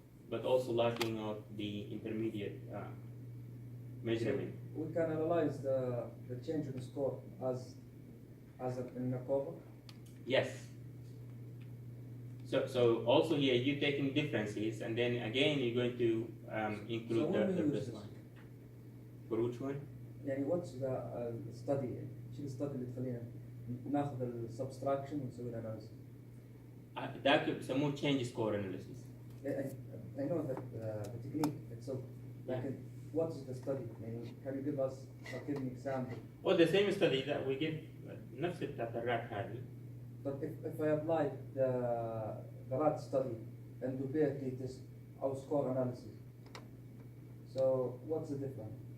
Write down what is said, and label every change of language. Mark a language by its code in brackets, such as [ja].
[en] But also lacking of the intermediate measurement. We can analyze the change in score as in a cover. Yes. So also here you're taking differences, and then again you're going to include So when the we use baseline. For which one? [ar] يعني [en] what's the study [ar] شو الستادي اللي تخلينا ناخذ السبستراكشن ونسوي له analysis. ده بيسموه [en] change score analysis. I know that the technique itself. لكن what is the study? يعني can you give us give an example? Well, the same study that we give [ar] نفس بتاعت الرات هذه. [en] But if I apply the rat study and do PRT test or score analysis, so what's the difference?